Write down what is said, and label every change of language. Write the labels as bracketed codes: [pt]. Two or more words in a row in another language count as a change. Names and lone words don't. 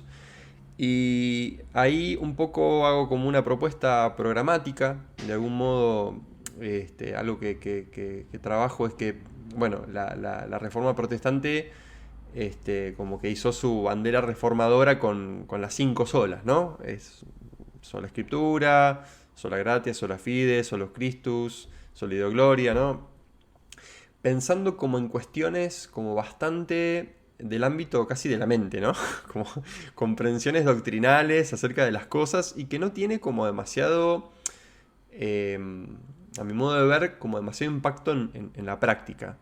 [es] Y ahí un poco hago como una propuesta programática, de algún modo algo que trabajo es que, bueno, la Reforma Protestante como que hizo su bandera reformadora con las 5 solas, ¿no? Es sola Escritura, [la] sola Gratia, sola Fide, solo Christus, soli Deo Gloria, [es] ¿no? Pensando como en cuestiones como bastante del ámbito casi de la mente, ¿no? Como comprensiones doctrinales acerca de las cosas y que no tiene como demasiado, a mi modo de ver, como demasiado impacto en la práctica.